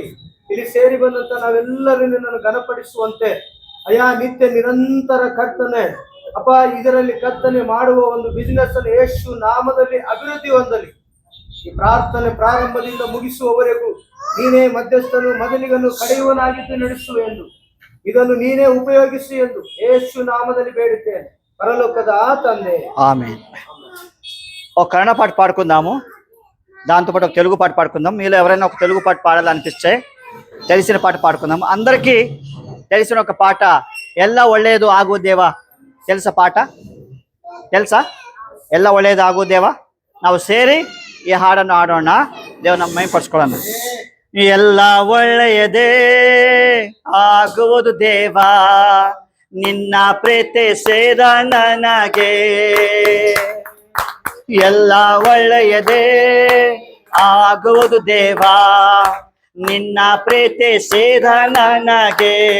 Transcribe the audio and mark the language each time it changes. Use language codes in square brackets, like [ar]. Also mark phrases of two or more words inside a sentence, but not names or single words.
[kn] ಇಲ್ಲಿ ಸೇರಿ ಬಂದಂತ ನಾವೆಲ್ಲರೂ ನಿನ್ನನ್ನು ಘನಪಡಿಸುವಂತೆ ಅಯ್ಯ ನಿತ್ಯ ನಿರಂತರ ಕರ್ತನೆ ಅಪ್ಪ, ಇದರಲ್ಲಿ ಕರ್ತನೆ ಮಾಡುವ ಒಂದು ಬಿಸ್ನೆಸ್ ಅನ್ನು ಯೇಸು ನಾಮದಲ್ಲಿ ಅಭಿವೃದ್ಧಿ ಹೊಂದಲಿ. ಈ ಪ್ರಾರ್ಥನೆ ಪ್ರಾರಂಭದಿಂದ ಮುಗಿಸುವವರೆಗೂ ನೀನೇ ಮಧ್ಯಸ್ಥನು, ಮೊದಲಿಗನು ಕಡೆಯುವನಾಗಿದ್ದು ನಡೆಸು ಎಂದು, ಇದನ್ನು ನೀನೇ ಉಪಯೋಗಿಸು ಎಂದು ಯೇಸು నామದಲ್ಲಿ ಬೇಡುತ್ತೇನೆ పరలోకದ తండ్రి. [te] ఆమేన్. ఒక కన్నడ పాట పాడుకుందాము, దాంతోపాటు ఒక తెలుగు పాట పాడుకుందాం. మీలో ఎవరైనా ఒక తెలుగు పాట పాడాలనిపిస్తే తెలిసిన పాట పాడుకుందాం. అందరికీ తెలిసిన ఒక పాట, [kn] ಎಲ್ಲ ಒಳ್ಳೆಯದು ಆಗುವುದೇವಾ. [te] తెలుసా పాట? తెలుసా? [kn] ಎಲ್ಲ ಒಳ್ಳೆಯದು ಆಗುವುದೇವಾ. ನಾವು ಸೇರಿ ಈ ಹಾಡನ್ನು ಆಡೋಣ, ದೇವರ ನಮ್ಮ ಮಹಿಮೆಪಡಿಸ್ಕೊಳ್ಳೋಣ. ಎಲ್ಲ ಒಳ್ಳೆಯದೇ ಆಗುವುದು ದೇವಾ, ನಿನ್ನ ಪ್ರೀತಿಸಿದ ನನಗೆ. ಎಲ್ಲ ಒಳ್ಳೆಯದೇ ಆಗುವುದು ದೇವಾ, ನಿನ್ನ ಪ್ರೀತಿಸಿದ ನನಗೆ.